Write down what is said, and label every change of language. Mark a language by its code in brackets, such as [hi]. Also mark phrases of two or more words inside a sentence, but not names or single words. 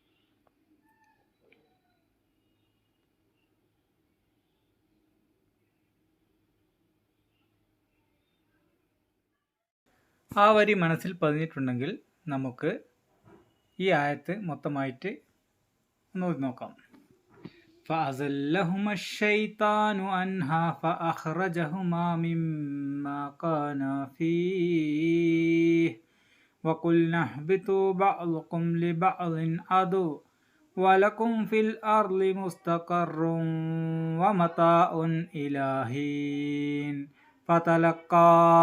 [ml] ആ വരി മനസ്സിൽ പതിഞ്ഞിട്ടുണ്ടെങ്കിൽ നമുക്ക് ഈ ആയത്ത് മൊത്തമായിട്ട് ഒന്ന് ഓതി നോക്കാം. [ar] فأزلهما الشيطان عنها فأخرجهما مما كانا فيه وقلنا اهبطوا بعضكم لبعض عدو ولكم في الأرض مستقر ومتاع إلى حين فتلقى